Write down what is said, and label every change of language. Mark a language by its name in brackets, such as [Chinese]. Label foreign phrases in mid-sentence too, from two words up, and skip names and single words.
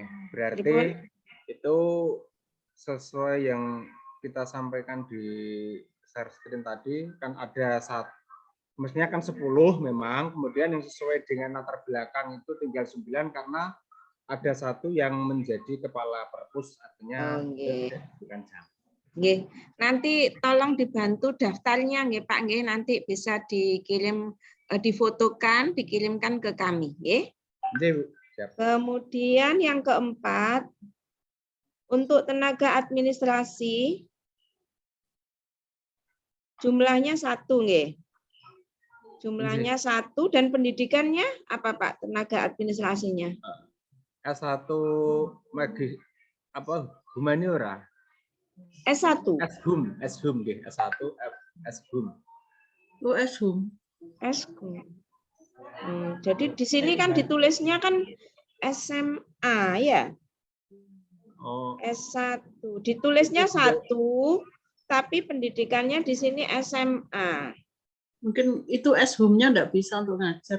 [Indonesian] Berarti itu sesuai yang kita sampaikan di share screen tadi, kan ada mestinya kan 10 memang, kemudian yang sesuai dengan latar belakang itu tinggal 9 karena ada 1 yang menjadi kepala perpus, artinya bukan jam. Nggih. Nanti tolong dibantu daftarnya nggih Pak nggih, nanti bisa dikirim, difotokan, dikirimkan ke kami nggih. Kemudian yang keempat, untuk tenaga administrasi jumlahnya 1 nggih. Jumlahnya 1 dan pendidikannya apa Pak tenaga administrasinya? S1 humaniora. S1. S-Hum nggih, S1 S-Hum. Oh, S-Hum. S-Hum. Jadi di sini kan ditulisnya kan SMA ya. Oh. S1. Ditulisnya 1, tapi pendidikannya di sini SMA. Mungkin itu S-Hum-nya enggak bisa untuk ngajar.